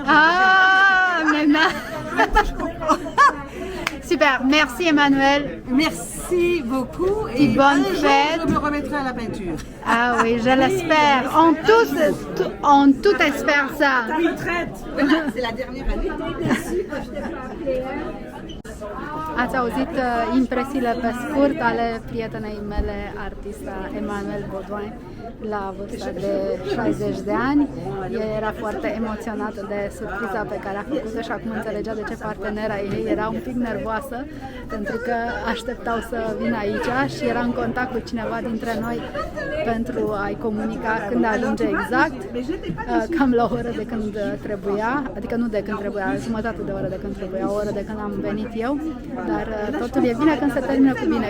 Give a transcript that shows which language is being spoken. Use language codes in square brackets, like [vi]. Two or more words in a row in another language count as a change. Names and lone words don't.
[fr] Ah, maintenant. Je comprends. Super, merci Emmanuel. Merci beaucoup Et bonne un jour, fête. je me remettrai à la peinture. Ah oui, je l'espère. On tout espère ça. C'est la dernière année. [ro] Ați auzit impresiile pe scurt ale prietenei mele, artista Emmanuel Baudouin, la vârsta de 60 de ani. Ea era foarte emoționată de surpriza pe care a făcut-o și acum înțelegea de ce partenera ei era un pic nervoasă, pentru că așteptau să vină aici și era în contact cu cineva dintre noi pentru a-i comunica când ajunge exact, cam la o oră de când trebuia, adică nu de când trebuia, jumătate de oră de când trebuia, o oră de când am venit eu, dar totul e bine când se termină cu bine.